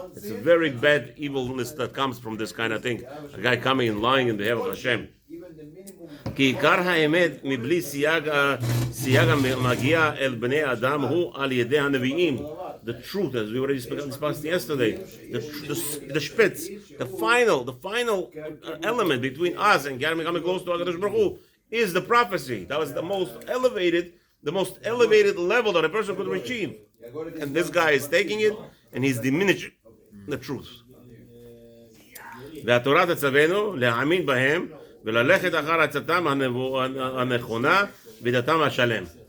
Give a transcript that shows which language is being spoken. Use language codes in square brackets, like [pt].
[en] It's a very bad evilness that comes from this kind of thing. A guy coming and lying in behalf of Hashem. [he] כי עיקר האמת מבלי סייג המגיע אל בני אדם הוא על ידי הנביאים. [en] The truth, as we already discussed yesterday, the spitz, the final element between us and becoming close to HaKadosh Baruch Hu is the prophecy. That was the most elevated level that a person could achieve. And this guy is taking it and he's diminishing the truth. [he] והתורה תצוונו להאמין בהם וללכת אחר עצתם הנכונה ודתם השלם.